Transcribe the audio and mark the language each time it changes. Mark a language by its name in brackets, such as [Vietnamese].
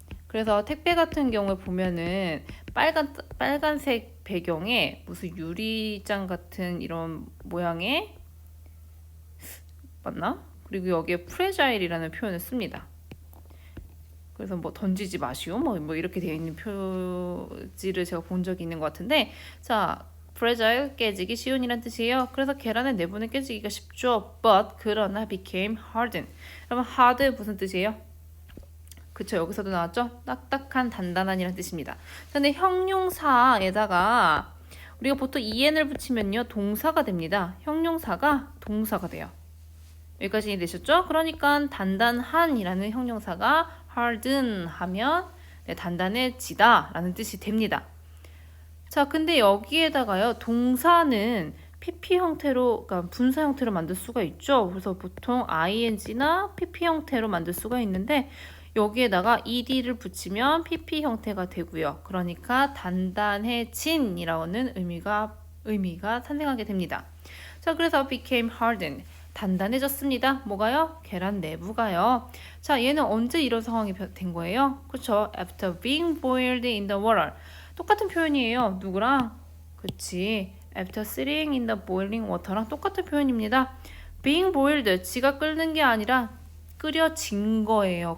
[Korean] 그래서 택배 같은 경우에 보면은 빨간색 배경에 무슨 유리장 같은 이런 모양의 맞나? 그리고 여기에 fragile이라는 표현을 씁니다. 그래서 뭐 던지지 마시오 뭐 이렇게 되어 있는 표지를 제가 본 적이 있는 것 같은데, 자, fragile 깨지기 쉬운이란 뜻이에요. 그래서 계란의 내부는 깨지기가 쉽죠. [English] but [Korean] 그러나 [English] became hardened. [Korean] 그러면 hard 무슨 뜻이에요? 그쵸, 여기서도 나왔죠? 딱딱한, 단단한이란 뜻입니다. 근데 형용사에다가 우리가 보통 en을 붙이면요 동사가 됩니다. 형용사가 동사가 돼요. 여기까지 이해되셨죠? 그러니까 단단한이라는 형용사가 harden 하면 단단해지다 라는 뜻이 됩니다. 자, 근데 여기에다가요 동사는 PP 형태로, 그러니까 분사 형태로 만들 수가 있죠. 그래서 보통 ing나 PP 형태로 만들 수가 있는데 여기에다가 ed를 붙이면 PP 형태가 되고요. 그러니까 단단해진이라는 의미가 탄생하게 됩니다. 자, 그래서 [English] became hardened. [Korean] 단단해졌습니다. 뭐가요? 계란 내부가요. 자, 얘는 언제 이런 상황이 된 거예요? 그렇죠? [English] After being boiled in the water. [Korean] 똑같은 표현이에요. 누구랑? 그치. [English] After sitting in the boiling water랑 [Korean] 똑같은 표현입니다. [English] Being boiled, [Korean] 지가 끓는 게 아니라 끓여진 거예요.